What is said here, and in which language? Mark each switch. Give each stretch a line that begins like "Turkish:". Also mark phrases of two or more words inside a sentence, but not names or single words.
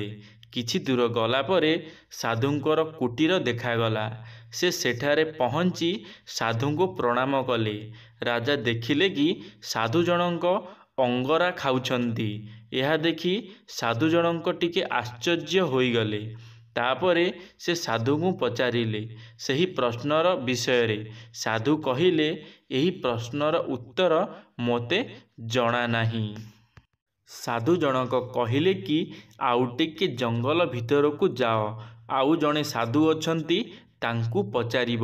Odia: କିଛି ଦୂର ଗଲା ପରେ ସାଧୁଙ୍କର କୁଟୀର ଦେଖାଗଲା। ସେ ସେଠାରେ ପହଞ୍ଚି ସାଧୁଙ୍କୁ ପ୍ରଣାମ କଲେ। ରାଜା ଦେଖିଲେ କି ସାଧୁ ଜଣଙ୍କ ଅଙ୍ଗରା ଖାଉଛନ୍ତି। ଏହା ଦେଖି ସାଧୁ ଜଣଙ୍କ ଟିକେ ଆଶ୍ଚର୍ଯ୍ୟ ହୋଇଗଲେ। ତାପରେ ସେ ସାଧୁଙ୍କୁ ପଚାରିଲେ ସହି ପ୍ରଶ୍ନର ବିଷୟ। ସାଧୁ କହିଲେ ଏହି ପ୍ରଶ୍ନର ଉତ୍ତର ମୋତେ ଜଣା ନାହିଁ। ସାଧୁ ଜଣକ କହିଲେ କି ଆଉ ଟିକେ ଜଙ୍ଗଲ ଭିତରକୁ ଯାଅ, ଆଉ ଜଣେ ସାଧୁ ଅଛନ୍ତି ତାଙ୍କୁ ପଚାରିବ।